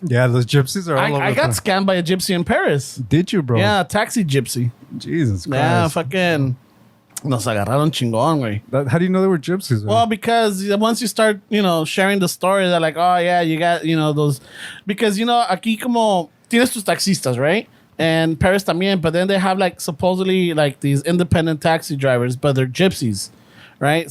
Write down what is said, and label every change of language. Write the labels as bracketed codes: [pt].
[en] Yeah, those gypsies are all over I the got place. scammed by a gypsy in Paris. Did you, bro? Yeah, taxi gypsy. Jesus Christ. Yeah, fucking. [es] Nos agarraron chingón, güey. [en] How do you know they were gypsies? Well, because once you start, sharing the story, they're like, oh, yeah, you got, those. [es] Because, aquí como tienes tus taxistas, [en] right? And Paris [es] también, [en] but then they have, like, supposedly, like, these independent taxi drivers, but they're gypsies, right?